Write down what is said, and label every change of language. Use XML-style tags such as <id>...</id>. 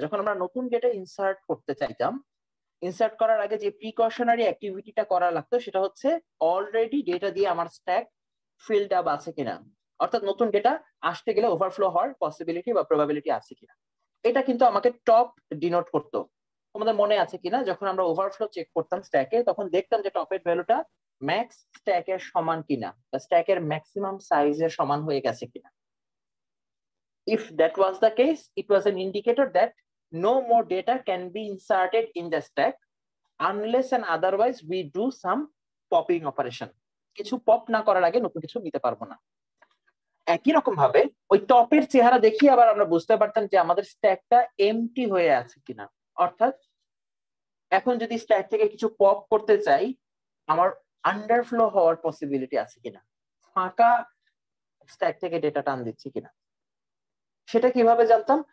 <bn>যখন আমরা নতুন ডেটা ইনসার্ট করতে চাইতাম, ইনসার্ট করার আগে যে প্রিকশনারি অ্যাক্টিভিটিটা করা লাগতো সেটা হচ্ছে অলরেডি ডেটা দিয়ে আমার স্ট্যাক ফিল্ড আপ আছে কিনা, অর্থাৎ নতুন ডেটা আসতে গেলে ওভারফ্লো হওয়ার পসিবিলিটি বা প্রবাবিলিটি আছে কিনা। এটা কিন্তু আমাকে টপ ডিনোট করতো। তোমাদের মনে আছে কিনা যখন আমরা ওভারফ্লো চেক করতাম স্ট্যাকে তখন দেখতাম যে টপের ভ্যালুটা ম্যাক্স স্ট্যাকের সমান কিনা বা স্ট্যাকের ম্যাক্সিমাম সাইজের সমান হয়ে গেছে কিনা।</bn> <en>If that was the case, it was an indicator that no more data can be inserted in the stack unless and otherwise we do some popping operation.</en> <bn>কিছু পপ না করার আগে নতুন কিছু নিতে পারবো না। একই রকম ভাবে ওই টপের চেহারা দেখিয়ে আবার আমরা বুঝতে পারতাম যে আমাদের স্ট্যাকটা এমটি হয়ে আছে কিনা। অর্থাৎ এখন যদি স্ট্যাক থেকে কিছু পপ করতে চাই আমার আন্ডারফ্লো হওয়ার পসিবিলিটি আছে কিনা, ফাঁকা স্ট্যাক থেকে ডেটা টান দিচ্ছি কিনা। সেটা কিভাবে জানতাম?</bn>